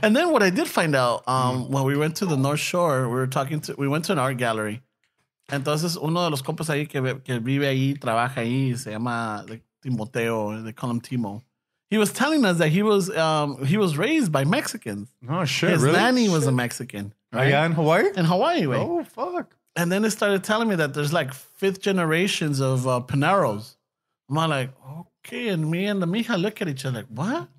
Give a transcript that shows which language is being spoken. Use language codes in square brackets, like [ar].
[en] And then what I did find out, when we went to the North Shore, we went to an art gallery. [es] Entonces, uno de los compas ahí que vive ahí, trabaja ahí, se llama Timoteo, [en] they call him Timo. He was telling us that he was raised by Mexicans. Oh shit! His really? nanny was a Mexican. Right? Yeah, in Hawaii. In Hawaii, wait. Oh fuck! And then they started telling me that there's like 5th generations of Pineros. I'm like, okay. And me and the mija look at each other like, what?